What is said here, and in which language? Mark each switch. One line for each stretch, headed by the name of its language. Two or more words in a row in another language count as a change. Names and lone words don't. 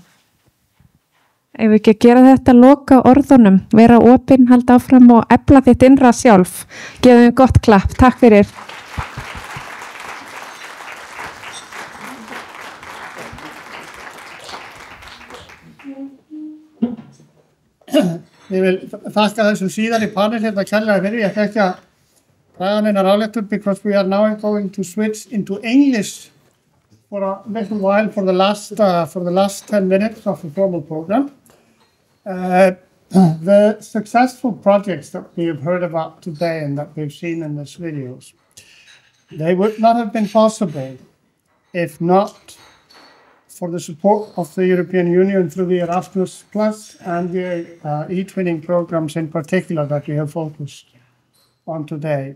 Icelandic: Ef við ekki að gera þetta loka orðunum vera opinn, halda áfram og efla þitt innra sjálf gefum gott klapp, takk fyrir Ég vil þakka þessum síðan í panel hérna kærlega fyrir. Ég ætla ekki að draga neinar áléttur
English: because we are now going to switch into English for a little while for the last 10 minutes of the formal program. The successful projects that we have heard about today and that we've seen in these videos, they would not have been possible if not for the support of the European Union through the Erasmus Plus and the e-twinning programs in particular that we have focused on today.